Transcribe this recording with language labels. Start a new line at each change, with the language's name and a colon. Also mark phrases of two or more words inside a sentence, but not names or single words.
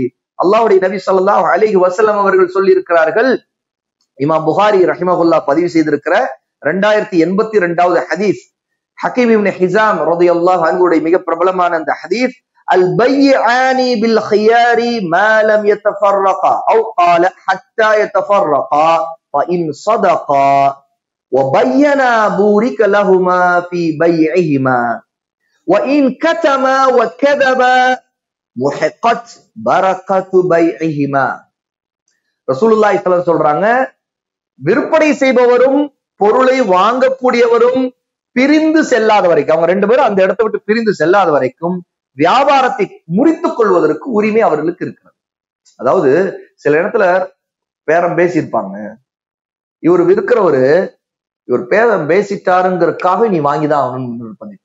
Tamil: அல்லாஹ்வுடைய நபி
Arabic: صلى الله عليه وسلم
Tamil: அவர்கள் சொல்லி இருக்கிறார்கள். இமாம் புகாரி ரஹிமஹுல்லாஹ் பதிவு செய்திருக்கிற 2082வது ஹதீஸ், ஹக்கீம் இப்னு ஹிஸாம் ரலியல்லாஹு அன்ஹுடைய மிக பிரபலமான அந்த ஹதீஸ்,
Arabic: البيعان بالخيار ما لم يتفرقا أو قال حتى يتفرقا فإن صدقا وبينا بورك لهما في بيعهما وإن كتما وكذبا محقت بركة بيعهما. رسول الله صلى الله عليه وسلم
Tamil: சொல்றாங்க, விற்பனை செய்பவரும் பொருளை வாங்கக்கூடியவரும் பிரிந்து செல்லாத வரைக்கும், அவங்க 2 பேரும் அந்த இடத்தை விட்டு பிரிந்து செல்லாத வரைக்கும் வியாபாரத்தை முறித்துக் கொள்வதற்கு உரிமை அவர்களுக்கு இருக்கிறது. அதாவது சில இடத்துல பேரம் பேசியிருப்பாங்க, இவர் விற்கிறவரு இவர் பேரம் பேசிட்டாருங்கிறதுக்காக நீ வாங்கிதான் ஆகணும்னு நிர்பந்திப்பாங்க.